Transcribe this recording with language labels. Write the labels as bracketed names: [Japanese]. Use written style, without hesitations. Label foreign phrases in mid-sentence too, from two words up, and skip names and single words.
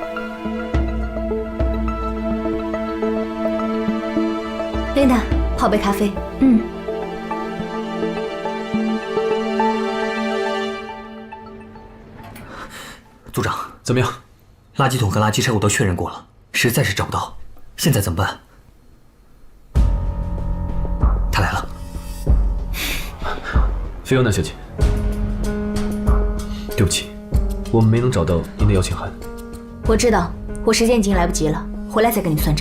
[Chinese] 琳達，泡杯咖啡。組長，怎麼樣？垃圾桶和垃圾車我都確認過了，實在是找不到，現在怎麼辦？他來了。菲歐娜小姐，對不起，我們沒能找到您的邀請函。我知道，我時間已經來不及了，回來再跟你算賬。